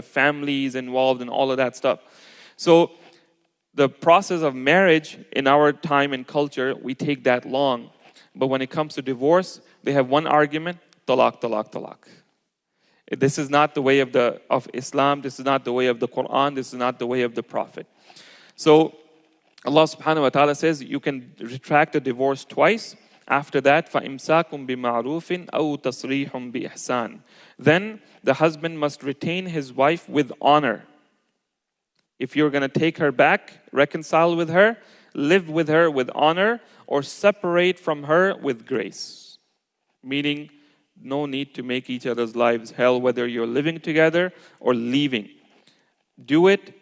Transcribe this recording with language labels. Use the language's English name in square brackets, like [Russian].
[English] The family is involved and all of that stuff. So the process of marriage in our time and culture, we take that long. But when it comes to divorce, they have one argument, talaq, talaq, talaq. This is not the way of Islam. This is not the way of the Qur'an. This is not the way of the Prophet. So Allah subhanahu wa ta'ala says you can retract a divorce twice. After that, [Arabic] فَإِمْسَاكُمْ بِمَعْرُوفٍ أَوْ تَصْرِيحٌ بِإِحْسَانٍ. [English] Then the husband must retain his wife with honor. If you're going to take her back, reconcile with her, live with her with honor, or separate from her with grace. Meaning, no need to make each other's lives hell, whether you're living together or leaving. Do it.